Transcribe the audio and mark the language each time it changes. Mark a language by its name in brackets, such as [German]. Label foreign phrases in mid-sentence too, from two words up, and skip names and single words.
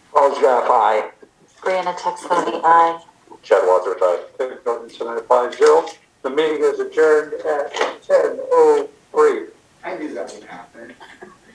[English] Charles Graff, aye. Brianna Texani, aye. Chad Wadsworth, aye. David Jorgensen, aye, 5-0. The meeting is adjourned at 10:03. I knew that would happen.